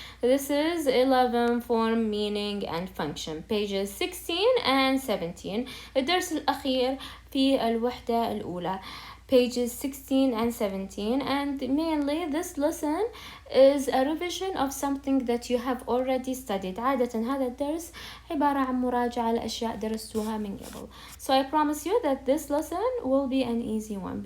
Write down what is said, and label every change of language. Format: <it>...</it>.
<en>This is 11 form, meaning and function, pages 16 and 17.</en> <ar>الدرس الأخير في الوحدة الأولى,</ar> <en>pages 16 and 17, and mainly this lesson is a revision of something that you have already studied.</en> <ar>عادة هذا الدرس عبارة عن مراجعة لأشياء درستوها من قبل.</ar> <en>So I promise you that this lesson will be an easy one.</en>